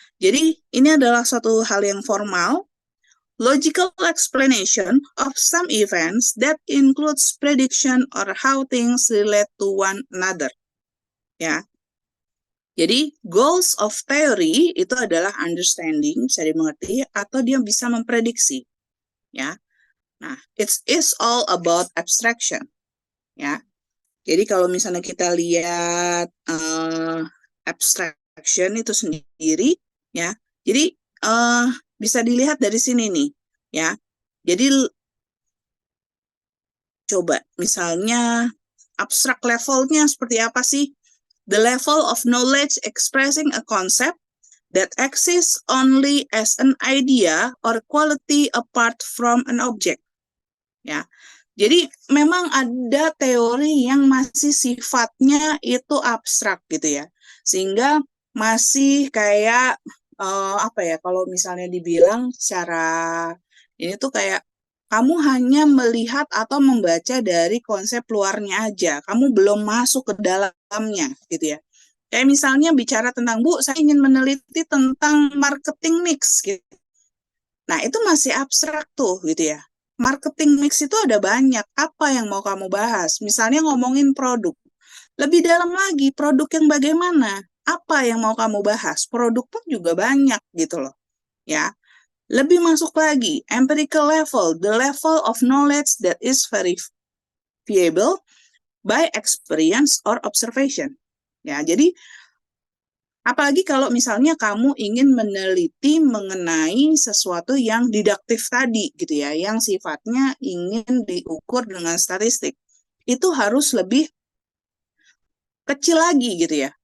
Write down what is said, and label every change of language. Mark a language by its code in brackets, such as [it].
[id] Jadi ini adalah suatu hal yang [en] formal, logical explanation of some events that includes prediction or how things relate to one another. Ya. [id] Jadi goals of theory itu adalah understanding, bisa dimengerti, atau dia bisa memprediksi. Ya. [en] Nah, it is all about abstraction. [id] Ya. Jadi kalau misalnya kita lihat abstraction itu sendiri, ya. Jadi bisa dilihat dari sini nih, ya. Jadi coba misalnya abstract levelnya seperti apa sih? [en] The level of knowledge expressing a concept that exists only as an idea or quality apart from an object. [id] Ya. Jadi memang ada teori yang masih sifatnya itu abstrak gitu ya. Sehingga masih kayak apa ya, kalau misalnya dibilang secara ini tuh kayak kamu hanya melihat atau membaca dari konsep luarnya aja. Kamu belum masuk ke dalamnya gitu ya. Kayak misalnya bicara tentang, Bu, saya ingin meneliti tentang marketing mix gitu. Nah, itu masih abstrak tuh gitu ya. Marketing mix itu ada banyak. Apa yang mau kamu bahas? Misalnya ngomongin produk. Lebih dalam lagi, produk yang bagaimana? Apa yang mau kamu bahas? Produk pun juga banyak gitu loh. Ya. Lebih masuk lagi, [en] empirical level, the level of knowledge that is verifiable by experience or observation. [id] Ya, jadi apalagi kalau misalnya kamu ingin meneliti mengenai sesuatu yang didaktif tadi gitu ya, yang sifatnya ingin diukur dengan statistik. Itu harus lebih kecil lagi gitu ya.